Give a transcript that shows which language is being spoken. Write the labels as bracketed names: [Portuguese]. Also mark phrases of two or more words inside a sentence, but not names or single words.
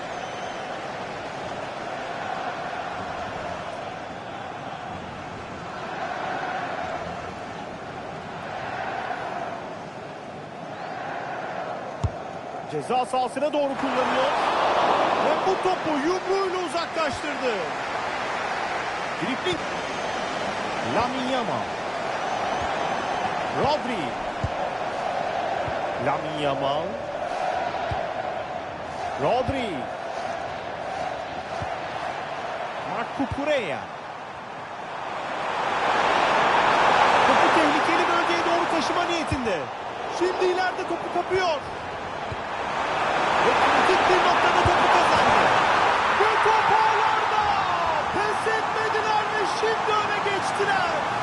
[Turkish] Ceza sahasına doğru kullanıyor. Ve bu topu yumruğuyla uzaklaştırdı. Dribling. Lamine Yamal. Rodri. Lamine Yamal. Rodri. Marco Correa. Topu tehlikeli bölgeye doğru taşıma niyetinde. Şimdi ileride topu kapıyor. Ve kritik bir noktada topu kazandı. Ve top ağlarda. Pes etmediler ve şimdi öne geçtiler.